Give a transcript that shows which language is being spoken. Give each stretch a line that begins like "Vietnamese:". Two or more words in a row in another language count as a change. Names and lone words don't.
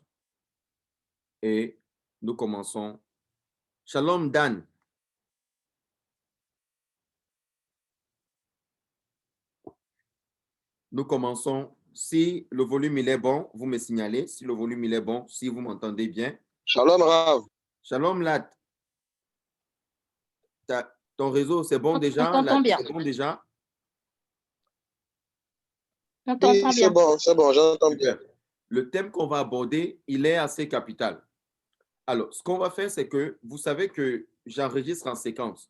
French: Et nous commençons. Shalom Dan. Nous commençons. Si le volume il est bon, vous me signalez. Si le volume il est bon, si vous m'entendez bien. Shalom Rav. Shalom Lat. Ton réseau, c'est bon déjà? On t'entend bien. C'est bon déjà? On t'entend bien. C'est bon, j'entends bien. Super. Le thème qu'on va aborder, il est assez capital. Alors, ce qu'on va faire, c'est que vous savez que j'enregistre en séquence.